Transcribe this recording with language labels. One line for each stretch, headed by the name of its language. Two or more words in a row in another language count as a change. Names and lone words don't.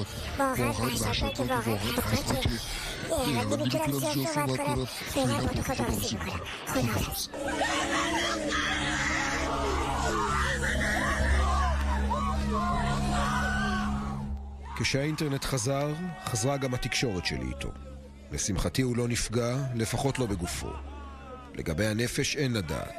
Persian: واقعا وحشتناکه، واقعا خطرناکه و نمیتونم زیاد صحبت کنم. فعلا با تو خداحافظی میکنم. خداحافظ.
Hebrew: כשהאינטרנט חזר, חזרה גם התקשורת שלי איתו. לשמחתי הוא לא נפגע, לפחות לא בגופו. לגבי הנפש אין לדעת.